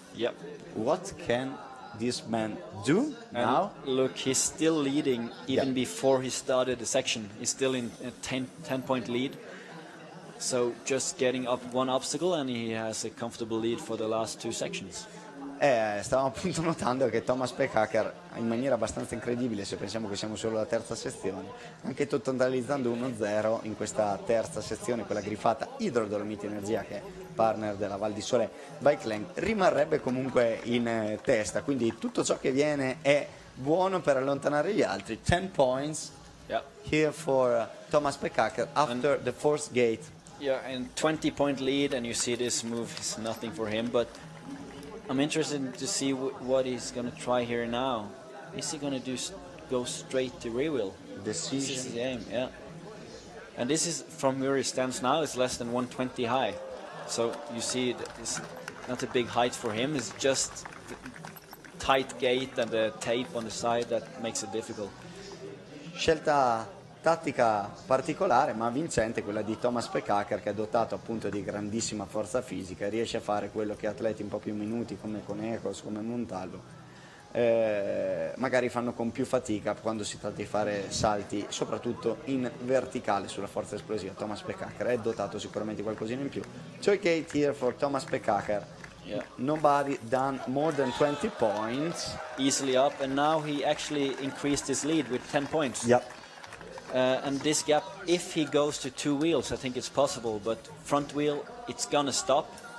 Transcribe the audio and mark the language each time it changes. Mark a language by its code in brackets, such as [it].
[en] Yep. What can this man do And now? look, he's still leading even Yeah. before he started the section. He's still in a 10-point lead. So just getting up one obstacle and he has a comfortable lead for the last two sections. [it] Stavamo appunto notando che Thomas Pekaker, in maniera abbastanza incredibile, se pensiamo che siamo solo alla terza sezione, anche totalizzando 1-0 in questa terza sezione, quella griffata Idrodolomiti Energia, che è partner della Val di Sole Bike Lane, rimarrebbe comunque in testa. Quindi tutto ciò che viene è buono per allontanare gli altri. [en] 10 points Yeah. here for Thomas Pekaker after the fourth gate. Yeah, and 20-point lead, and you see this move is nothing for him, but I'm interested to see what he's going to try here now. Is he going to go straight to rear wheel? This is Decision. the aim, yeah. And this is, from where he stands now, it's less than 120 high. So you see that it's not a big height for him, it's just the tight gate and the tape on the side that makes it difficult. [it] Scelta tattica particolare ma vincente, quella di Thomas Pekaker, che è dotato appunto di grandissima forza fisica e riesce a fare quello che atleti un po' più minuti come Conejos, come Montalvo magari fanno con più fatica quando si tratta di fare salti, soprattutto in verticale sulla forza esplosiva. Thomas Pekaker è dotato sicuramente qualcosina in più. [en] Toy gate here for Thomas Pekaker. Yeah. Nobody done more than 20 points. Easily up, and now he actually increased his lead with 10 points. Yep. And this gap, if he goes to two wheels, I think it's possible, but front wheel, it's gonna stop.